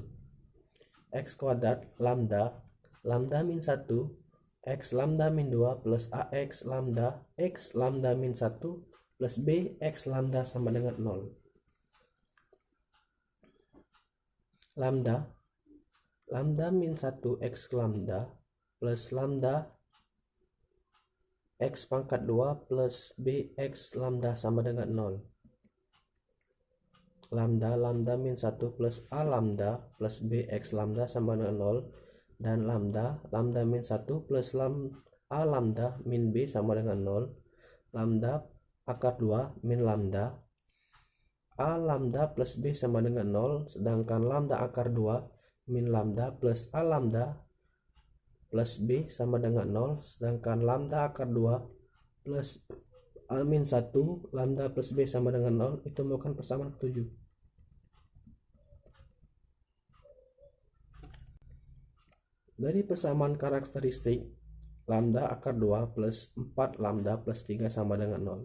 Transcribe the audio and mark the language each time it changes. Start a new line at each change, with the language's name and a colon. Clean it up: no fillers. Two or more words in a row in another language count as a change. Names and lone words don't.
Indonesian: X kuadrat lambda min 1 X lambda min 2 plus AX lambda X lambda min 1 plus B X lambda sama dengan 0. Lambda lambda min 1 X lambda plus lambda X pangkat 2 plus B X lambda sama dengan 0. Lambda min 1 plus A lambda plus B X lambda sama dengan 0. Dan lambda min 1 plus A lambda min B sama dengan 0. Lambda akar 2 min lambda A lambda plus B sama dengan 0, sedangkan lambda akar 2 min lambda plus A lambda plus B sama dengan 0, sedangkan lambda akar 2 plus A min 1 lambda plus B sama dengan 0. Itu merupakan persamaan ketujuh. Dari persamaan karakteristik, lambda akar 2 plus 4 lambda plus 3 sama dengan 0.